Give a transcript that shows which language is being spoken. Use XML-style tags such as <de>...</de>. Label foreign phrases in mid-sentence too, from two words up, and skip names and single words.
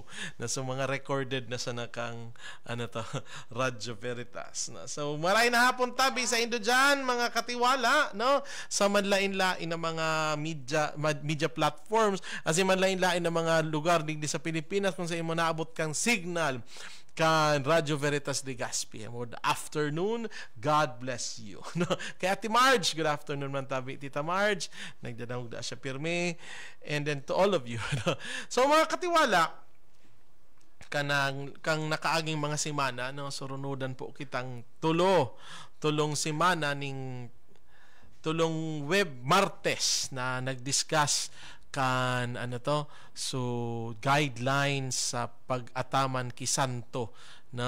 <bik>Na so mga recorded na sa nakang Radyo Veritas. Na. So, maray na hapon tabi sa Indo dyan, mga katiwala, no? Sa manlain-lain na mga</bik> <en>media platforms,</en> <bik>asin manlain-lain na mga lugar digdi sa Pilipinas kung sa imo naabot kang signal kan Radyo Veritas Legazpi.</bik> <en>Good afternoon. God bless you. No? Kay Ate Marge, good afternoon</en> <bik>man tabi. Tita Marge, nagdadangog da siya pirme.</bik> <en>And then to all of you. No?</en> <bik>So mga katiwala, kang nakaaging mga semana, no? Surunudan po kitang tulong semana ning tulong web Martes na nagdiscuss kan so guidelines sa pag-ataman ki santo na.</bik>